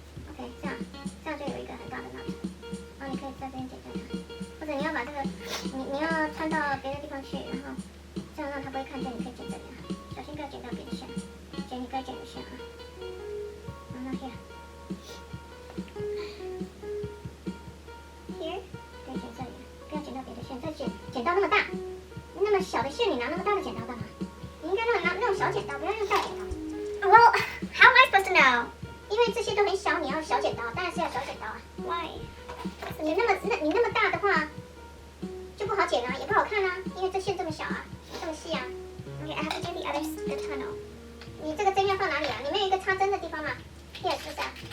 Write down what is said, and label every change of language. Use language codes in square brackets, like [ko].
[zh] OK， 这样就有一个很大的 knot。然后你可以在这边剪断它，或者你要把这个你要穿到别的地方去，然后这样让它不会看见，你可以剪这里啊，小心不要剪到别的线，剪你该剪的线啊。然后 here， 对，剪这里，不要剪到别的线，再剪到那么大，那么小的线你拿那么大的剪刀干嘛？你应该拿那种小剪刀，不要用大剪刀。 [en] Well, how am I supposed to know？ [zh] 因为这些都很小，你要小剪刀，当然是要小剪刀啊。 [en] Why？ [zh] 你那么大的话，就不好剪啊，也不好看啊，因为这线这么小啊，这么细啊。 [en] Okay, I have to do the other tunnel。 [zh] 你这个针要放哪里啊？你没有一个插针的地方吗？ Here， 是不是啊？